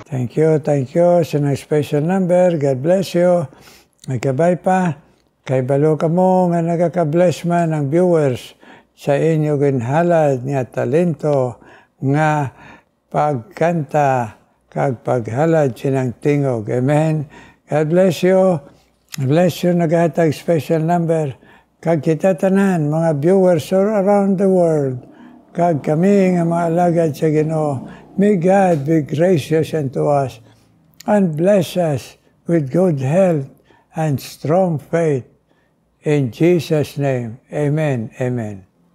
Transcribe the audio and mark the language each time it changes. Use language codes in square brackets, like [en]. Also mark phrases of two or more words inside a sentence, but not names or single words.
[en] Thank you sa special number. God bless you. [hil] Nagkabay pa. Kay balo ka mo nga nagaka-bless man ang viewers sa inyo ginhalad nga talento nga pagkanta kag paghalad sinang tingog. [en] Amen. God bless you. Bless you naghatag special number. [hil] Kag kita tanan mga viewers [en] all around the world. [hil] Kag kami nga mga alagad sa Ginoo. [en] May God be gracious unto us and bless us with good health and strong faith. In Jesus' name, amen, amen.